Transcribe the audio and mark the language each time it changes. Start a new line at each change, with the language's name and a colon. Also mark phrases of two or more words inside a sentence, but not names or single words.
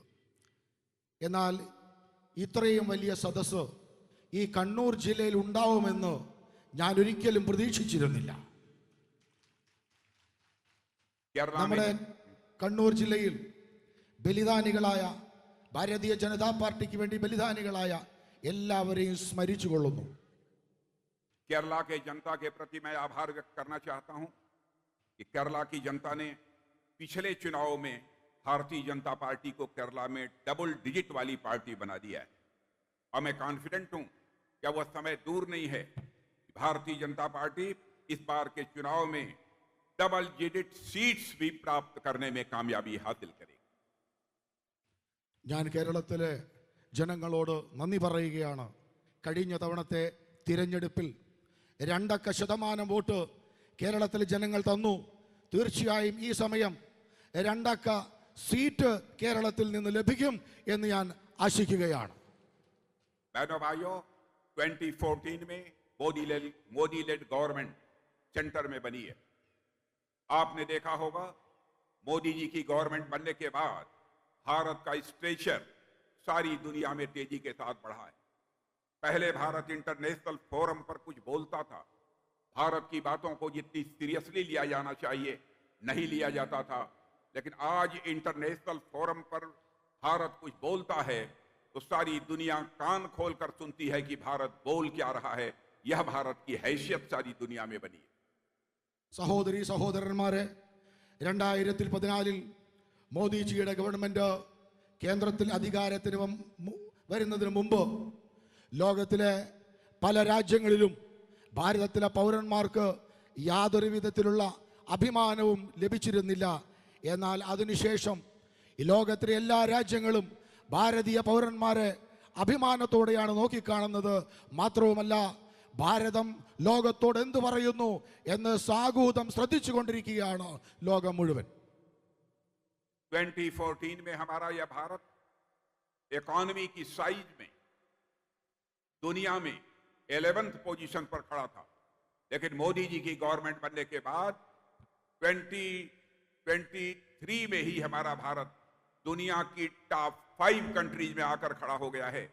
Malayalam: എന്നാൽ ഇത്രയും വലിയ സദസ്സ് ഈ കണ്ണൂർ ജില്ലയിൽ ഉണ്ടാവുമെന്ന് ഞാൻ ഒരിക്കലും പ്രതീക്ഷിച്ചിരുന്നില്ല. നമ്മുടെ കണ്ണൂർ ജില്ലയിൽ ബലിദാനികളായ ഭാരതീയ ജനതാ പാർട്ടിക്ക് വേണ്ടി ബലിദാനികളായ എല്ലാവരെയും സ്മരിച്ചു കൊള്ളുന്നു.
Hindi: केरला के जनता के प्रति मैं आभार व्यक्त करना चाहता हूं कि केरला की जनता ने पिछले चुनाव में भारतीय जनता पार्टी को केरला में
English: double digit
Hindi: वाली पार्टी बना दिया है, और मैं कॉन्फिडेंट हूं कि वह समय दूर नहीं है भारतीय जनता पार्टी इस बार के चुनाव में
English: double digit seats
Hindi: भी प्राप्त करने में कामयाबी हासिल करेगी.
Malayalam: ഞാൻ കേരളത്തിലെ ജനങ്ങളോട് നന്ദി പറയുകയാണ്. കഴിഞ്ഞ തവണത്തെ തിരഞ്ഞെടുപ്പിൽ 2% വോട്ട് കേരളത്തിലെ ജനങ്ങൾ തന്നു. തീർച്ചയായും ഈ സമയം 2 സീറ്റ് കേരളത്തിൽ നിന്ന് ലഭിക്കും എന്ന് ഞാൻ ആശിക്കുകയാണ്.
Hindi: बहनों भाइयों, 2014 में मोदी
English: led government centre
Hindi: में बनी है. आपने देखा होगा मोदी जी की गवर्नमेंट बनने के बाद भारत का स्टेचर सारी दुनिया में तेजी के साथ बढ़ा है. पहले भारत
English: international forum
Hindi: पर कुछ बोलता था, भारत की बातों को जितनी सीरियसली लिया जाना चाहिए नहीं लिया जाता था. लेकिन आज
English: international forum
Hindi: पर भारत कुछ बोलता है तो सारी दुनिया कान खोलकर सुनती है कि भारत बोल क्या रहा है. यह भारत की हैसियत सारी दुनिया में बनी है.
Malayalam: സഹോദരി സഹോദരന്മാരെ, 2014 മോദിജിയുടെ ഗവൺമെന്റ് കേന്ദ്രത്തിൽ അധികാരത്തിന് വരുന്നതിന് മുമ്പ് ലോകത്തിലെ പല രാജ്യങ്ങളിലും ഭാരതത്തിലെ പൗരന്മാർക്ക് യാതൊരു വിധത്തിലുള്ള അഭിമാനവും ലഭിച്ചിരുന്നില്ല. എന്നാൽ അതിനുശേഷം ഈ ലോകത്തിലെ എല്ലാ രാജ്യങ്ങളും ഭാരതീയ പൗരന്മാരെ അഭിമാനത്തോടെയാണ് നോക്കിക്കാണുന്നത്. മാത്രവുമല്ല, ഭാരതം ലോകത്തോട് എന്തു പറയുന്നു എന്ന് സാഗൂതം ശ്രദ്ധിച്ചു കൊണ്ടിരിക്കുകയാണ് ലോകം മുഴുവൻ.
Hindi: 2014 में हमारा यह भारत इकोनॉमी की साइज में दुनिया में 11th पोजीशन पर खड़ा था. लेकिन मोदी जी की गवर्नमेंट बनने के बाद 2023 में ही हमारा भारत दुनिया की
English: top 5 countries
Hindi: में आकर खड़ा हो गया है.